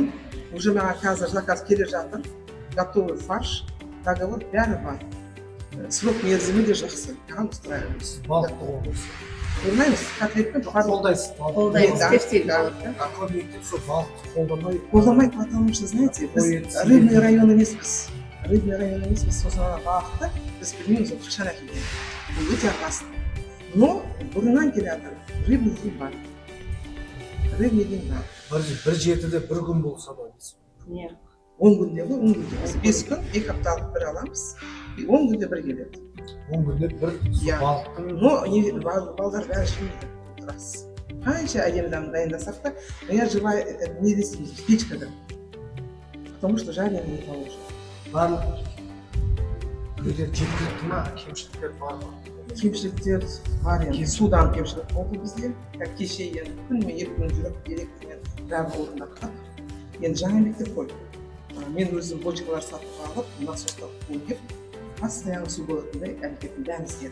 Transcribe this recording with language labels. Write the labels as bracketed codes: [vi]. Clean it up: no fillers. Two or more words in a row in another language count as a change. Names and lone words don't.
[kk] Уже маған қазір заказ келе жатыр. [ru] Готовый фарш, [kk] договор бәрі бар. Срок мерзімі де жақсы. Маған устраивает. Балықты қолдайсыз. Ойлаймыз, котлетпен қолдайсыз. Қолдаймыз, тефтель балықты. А көп мектеп сол балықты қолдамайды. Қолдамайды, [ru] потому что, знаете, [kk] біз [ru] рыбный район [kk] емеспіз. [ru] Рыбный район [kk] емеспіз, сосын ана балықты біз білмейміз, ол қашан әкелген. Бұл өте опасно. Но бұрыннан келе жатыр, рыбный ден бар. Рыбный ден бар. Бір жетіде бір күн болса да біз. 10 күнде ғой, 10 күнде. Біз 5 күн, 2 апталық бір аламыз. 10 күнде бір келеді. 10 күнде бір балықтың. Но балдар бәрі жемейді. Рас. Қанша әдемі дайындасақ та, [ru] я живая [kk] не дейсіз, печкада. [ru] Потому что жареный не получится. [kk] Барлық үйлер жеткілікті ма, кемшіліктер бар ма? Кемшіліктер бар енді. Судан кемшілік болды бізде. Кеше енді күніме 2 күн жүріп, электромен бәрі орындап. Енді жаңа мектеп қой. Мен өзім бочкалар сатып алып, насостап қойып, постоянно су болатындай әрекеттің бәрін істедім.